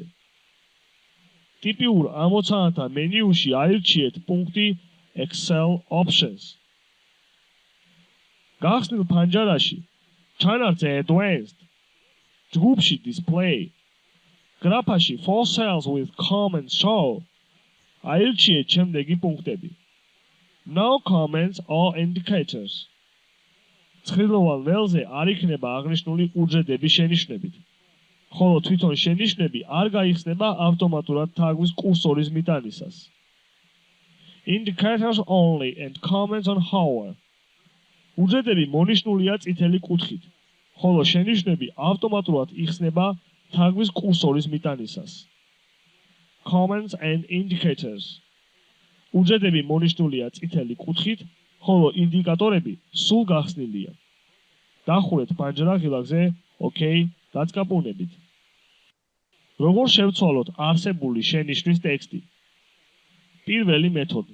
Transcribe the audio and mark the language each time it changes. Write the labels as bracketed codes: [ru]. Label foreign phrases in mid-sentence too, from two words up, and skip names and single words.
[ka] ტიპიურ ამოცანათა მენიუში აირჩიეთ პუნქტი [en] Excel Options. [ka] გახსნილ ფანჯარაში ჩანართზე Advanced. ჯგუფში Display. გრაფაში [en] For Cells with Comments Show. [ka] აირჩიეთ შემდეგი პუნქტები. [en] No comments or indicators. [ka] ცხრილოვან ველზე არ იქნება აღნიშნული უჯრედების შენიშვნებით, ხოლო თვითონ შენიშვნები არ გაიხსნება ავტომატურად თაგვის კურსორის მიტანისას. [en] Indicators only and comments on hover. [ka] უჯრედები მონიშნულია წითელი კუთხით, ხოლო შენიშვნები ავტომატურად იხსნება თაგვის კურსორის მიტანისას. [en] Comments and indicators. [ka] უჯრედები მონიშნულია წითელი კუთხით, ხოლო ინდიკატორები სულ გახსნილია. დახურეთ ფანჯარა ღილაკზე OK დაწყაპუნებით. როგორ შევცვალოთ არსებული შენიშვნის ტექსტი? პირველი მეთოდი.